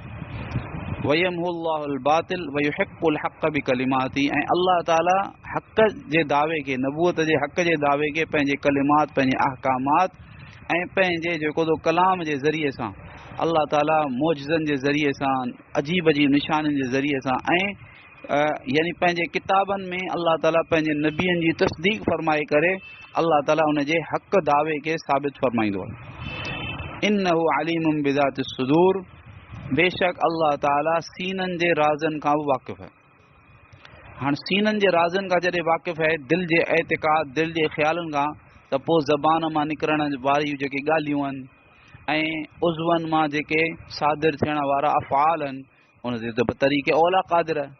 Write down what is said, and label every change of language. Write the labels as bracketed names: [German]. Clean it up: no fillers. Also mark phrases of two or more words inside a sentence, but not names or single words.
[Arabic] ويمح الله الباطل ويحق الحق بكلماته, [Sindhi] ऐं अल्लाह ताला हक़ जे दावे खे, नबूअत जे हक़ जे दावे खे पंहिंजे कलिमात, पंहिंजे अहकामात ऐं पंहिंजे जेको तो कलाम जे ज़रिए सां अल्लाह ताला मौजज़नि जे ज़रिए सां, अजीब अजीब निशाननि जे ज़रिए सां ऐं यानी पंहिंजे किताबनि में अल्लाह ताला पंहिंजे नबियनि जी तस्दीक फरमाए करे अल्लाह ताला उन जे हक़ दावे खे साबित फरमाईंदो आहे। [Arabic] إنه عليم بذات الصدور, [Sindhi] बेशक अल्लाह ताला सीननि जे राज़नि खां बि वाक़िफ़ आहे। हाणे सीननि जे राज़नि खां जॾहिं वाक़िफ़ आहे, दिलि जे एतिक़ाद, दिलि जे ख़्यालनि खां, त पोइ ज़बान मां निकिरण वारियूं जेके ॻाल्हियूं आहिनि ऐं उज़वनि मां जेके सादिर थियण वारा अफ़आल आहिनि उन ते त तरीक़े ओला क़ादिर आहे।